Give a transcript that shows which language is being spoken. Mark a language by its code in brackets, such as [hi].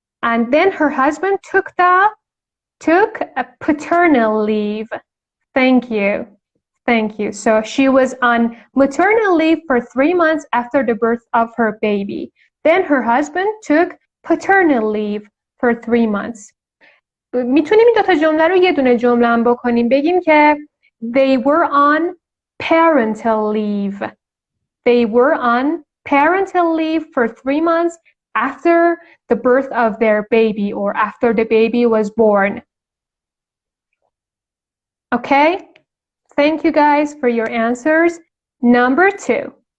[en] And then her husband took a paternal leave. Thank you. So she was on maternal leave for 3 months after the birth of her baby. Then her husband took paternal leave for 3 months. [fa] میتونیم این 2 جمله رو یه دونه جمله هم بکنیم بگیم که [en] they were on parental leave. They were on parental leave for 3 months after the birth of their baby or after the baby was born. Okay? Thank you guys for your answers. Number 2.